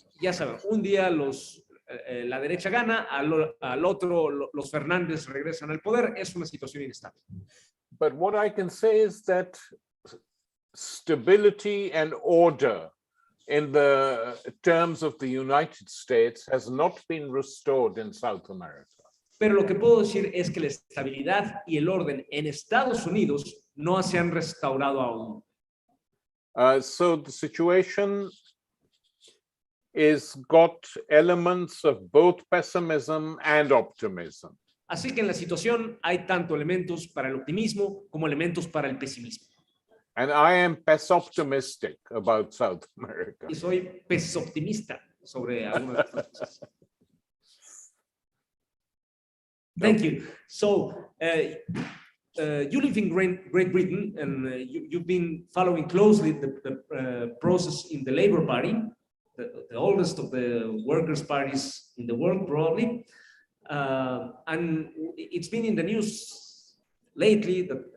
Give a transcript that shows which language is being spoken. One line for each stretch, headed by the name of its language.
Spanish: Ya saben, un día la derecha gana, al otro los Fernández regresan al poder. Es una situación inestable.
English: But what I can say is that stability and order in the terms of the United States has not been restored in South America.
Spanish: Pero lo que puedo decir es que la estabilidad y el orden en Estados Unidos no se han restaurado aún.
English: So the situation is got elements of both pessimism and optimism.
Spanish: Así que en la situación hay tanto elementos para el optimismo como elementos para el pesimismo.
English: And I am pesoptimistic about South America.
Spanish: Y soy pesoptimista sobre algunas de estas cosas.
English: Thank you. So, you live in Great Britain, and you've been following closely the process in the Labour Party, the oldest of the workers' parties in the world, probably. And it's been in the news lately that